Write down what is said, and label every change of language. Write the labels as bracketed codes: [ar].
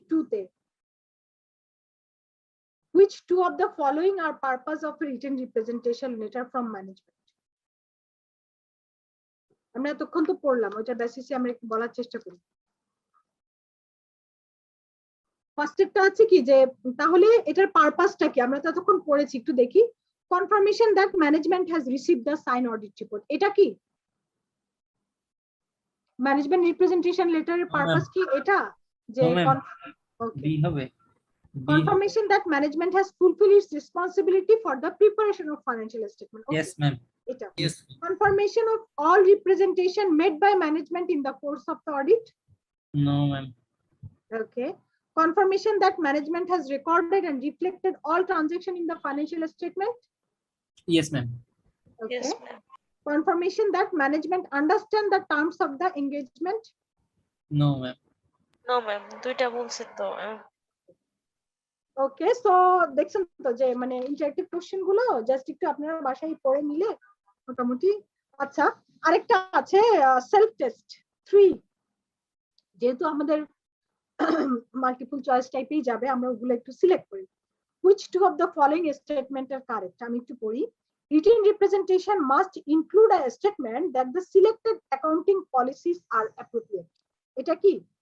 [en] তে which two of the following are purpose of a written representation letter from management? [bn] আমরা এতক্ষণ তো পড়লাম, ওইটা বেসিসে আমরা একটু বলার চেষ্টা করি। ফার্স্ট একটা আছে কি যে তাহলে এটার পারপাসটা কি, আমরা তো এতক্ষণ পড়েছি, একটু দেখি। [en] confirmation that management has received the sign audit report, [bn] এটা কি ম্যানেজমেন্ট রিপ্রেজেন্টেশন লেটারের পারপাস কি এটা? যে বি হবে। [en] confirmation that management has fulfilled its responsibility for the preparation of financial statement. Okay. Yes ma'am. [bn] এটা [en] Yes. confirmation of all representation made by management in the course of the audit. No ma'am. Okay. Confirmation that management has recorded and reflected all transaction in the financial statement. Yes ma'am. Okay. Yes, ma'am. Confirmation that management understand the terms of the engagement. No ma'am. No, ma'am. [bn] দুইটা বলছে তো। ওকে, so দেখছেন তো যে মানে interactive question গুলো just একটু আপনারা বাসায় পড়ে নিলে মোটামুটি। আচ্ছা, আরেকটা আছে সেলফ টেস্ট 3, যেহেতু আমাদের মাল্টিপল চয়েস টাইপেই যাবে, আমরা ওগুলো একটু সিলেক্ট করি। [en] which two of the following statement are correct? [bn] আমি একটু পড়ি। [en] written representation must include a statement that the selected accounting policies are appropriate. [bn] এটা কি?